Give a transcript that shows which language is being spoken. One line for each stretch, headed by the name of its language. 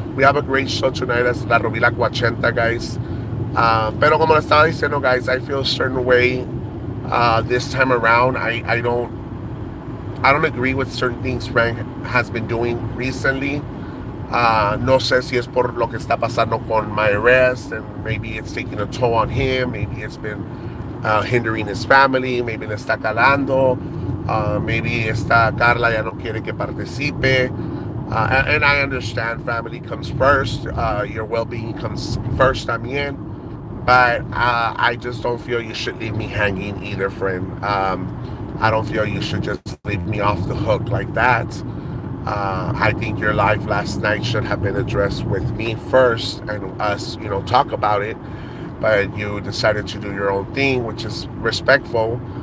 English: We have a great show tonight as La Rovila Cuachenta, guys.
Spanish: Pero como le estaba diciendo,
English: guys, I feel a certain way this time around. I don't agree with certain things Frank has been doing recently.
Spanish: No sé si es por lo que está pasando con
English: my arrest, and maybe it's taking a toll on him. Maybe it's been hindering his family.
Spanish: Maybe le está calando. Maybe esta Carla ya no quiere que participe.
English: And I understand family comes first. Your well-being comes first también. But I just don't feel you should leave me hanging either, friend. I don't feel you should just leave me off the hook like that. I think your life last night should have been addressed with me first and us, talk about it. But you decided to do your own thing, which is respectful.